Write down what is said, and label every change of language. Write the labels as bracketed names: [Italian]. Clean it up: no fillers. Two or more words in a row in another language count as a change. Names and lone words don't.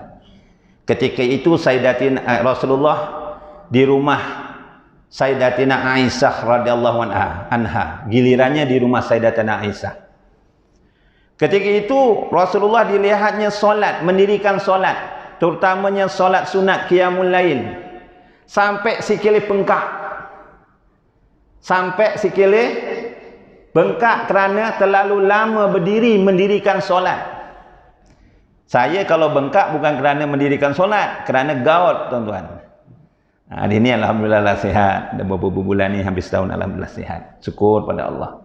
[Malay] Ketika itu Rasulullah di rumah Sayyidatina Aisyah [Arabic] رضي الله عنها. [Malay] Gilirannya di rumah Sayyidatina Aisyah. Ketika itu Rasulullah dilihatnya solat, mendirikan solat, terutamanya solat sunat [Arabic] قيام الليل, [Malay] sampai sikile bengkak. Sampai sikile bengkak kerana terlalu lama berdiri mendirikan solat. Saya kalau bengkak bukan kerana mendirikan solat, kerana gaut, tuan-tuan. Hari ini alhamdulillah lah sihat. Dah beberapa bulan ni hampir setahun alhamdulillah sihat. Syukur pada Allah.